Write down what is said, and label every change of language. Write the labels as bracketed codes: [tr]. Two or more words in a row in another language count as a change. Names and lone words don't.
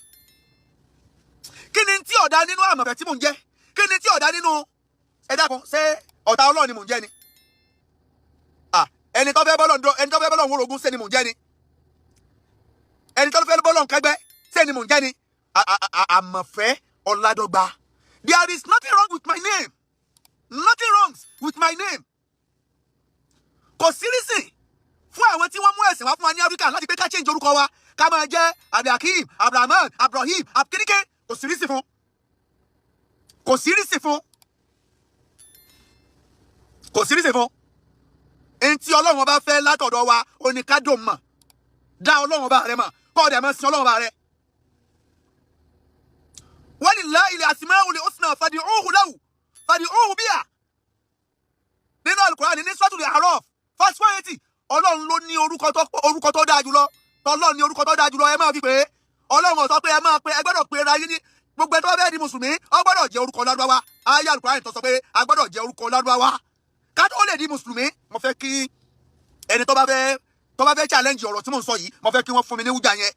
[yo] Kí ni tí ọ̀dá nínú àmọ̀fẹ́ tí mò ń jẹ́? Kí ni tí ọ̀dá nínú ẹ̀dàkùn? Ṣé ọ̀tá Ọlọ́run ni mò ń jẹ́ ni? Ẹni tó fẹ́ bọ́lọ̀ wórogún ṣé ni mò ń jẹ́ ni? Ẹni tó fẹ́ bọ́lọ̀ kẹgbẹ́ ṣé ni mò ń jẹ́ ni? Àmọ̀fẹ́ Ọládọ́gba. [en] There is nothing wrong with my name. Nothing wrong with my name. [yo] Kò sí reason fún àwọn tí wọ́n mú ẹ̀sìn wá fún wa ní Áfíríkà láti pé ká change orúkọ wa, ká máa jẹ́ Alfa Akeem, Abrahman, Abdulrahim, Abkirike. Kò sí reason fún. Kò sí reason fún. Kò sí reason fún. Ẹni tí Ọlọ́run bá fẹ́ látọ̀dọ̀ wa, ó ní ká dùn mọ̀. Dá Ọlọ́run bá rẹ mọ̀. Kọ́ ọ̀dẹ̀ máa sin Ọlọ́run bá rẹ. [ar] ولله الأسماء الحسنى فادعوه له فادعوه بها. [yo] Nínú Al-Qur'an ní Suratul A'raf verse 180, Ọlọ́run ló ní orúkọ tó dáa jùlọ. tọ́lọ́run ní orúkọ tó dáa jùlọ ẹ máa fi pè é. Ọlọ́run sọ pé ẹ máa pe ẹ gbọ́dọ̀ pe ra yín ní gbogbo ẹni tó bá fẹ́ di mùsùlùmí ó gbọ́dọ̀ jẹ́ orúkọ Lárúbáwá. Ayé Al-Qur'an tó sọ pé a gbọ́dọ̀ jẹ́ orúkọ Lárúbáwá. Ká tó lè di mùsùlùmí mo fẹ́ kí ẹni tó bá fẹ́ challenge ọ̀rọ̀ tí mò ń sọ yìí mo fẹ́ kí wọ́n fún mi ní wújà yẹn.